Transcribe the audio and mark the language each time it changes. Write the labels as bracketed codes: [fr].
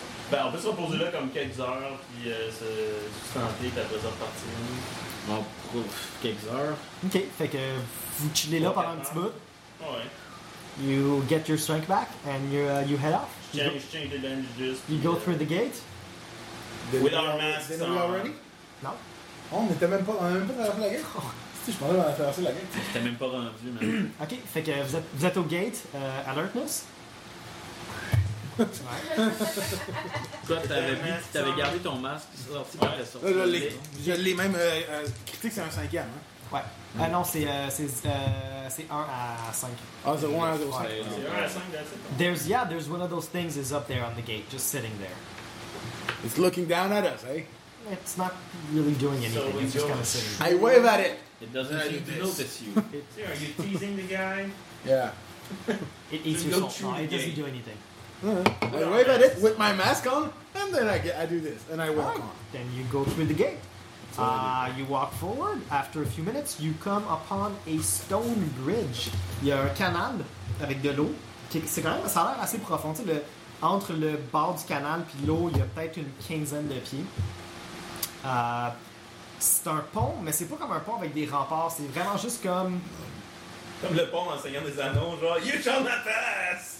[fr] Ben, on peut se reposer là comme quelques heures, puis se sustenter, puis après ça repartir. Bon, pour quelques heures. Ok, fait que vous chillez là pendant un petit bout. Ouais. [en] You get your strength back, and you head off. Change the bandages. You go through the gate. With our masks on. Are we already? No. [fr] On n'était même pas dans la gate. Si, je pensais qu'on allait traverser la gate. On n'était même pas rendu, [en] man. [fr] Ok, fait que vous êtes au gate, alertness. Toi, t'avais gardé ton masque, puis ça sorti quand t'es sorti. Je l'ai même critique, c'est un cinquième. Hein. Ouais. Mm. Ah non, c'est 1 à 5. Ah, c'est 1 à 5. C'est 1 à 5, [en] that's it. There's one of those things is up there on the gate, just sitting there. It's looking down at us, eh? It's not really doing anything, so it's just kind of sitting. I wave at it! It doesn't seem to notice you. Are you teasing the guy? Yeah. It eats your soul. No, it doesn't do anything. I wave at it with my mask on, and then I do this, and I walk on. Then you go through the gate. You walk forward. After a few minutes, you come upon a stone bridge. [fr] Il y a un canal avec de l'eau. C'est quand même, ça a l'air assez profond. Tu sais, entre le bord du canal et l'eau, il y a peut-être une quinzaine de pieds. C'est un pont, mais c'est pas comme un pont avec des remparts. C'est vraiment juste comme... Comme le pont en Seigneur des Anneaux, genre, [en] you shall not pass!